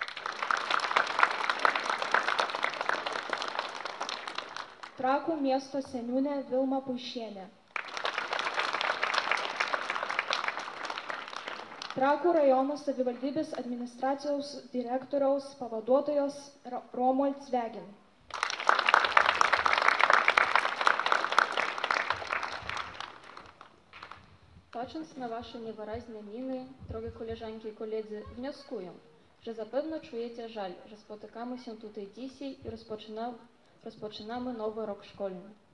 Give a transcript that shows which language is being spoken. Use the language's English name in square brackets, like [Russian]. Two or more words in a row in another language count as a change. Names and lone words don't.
[Lithuanian] Trakų miesto seniūnė Vilma Puišienė. Trakų rajono savivaldybės administracijos direktoriaus pavaduotojos Romuald Zvegin. [Polish] Patrząc na wasze niewyraźne miny, drogie koleżanki i koledzy, wnioskuję, że zapewne czujecie żal, że spotykamy się tutaj dzisiaj i rozpoczynamy nowy rok szkolny.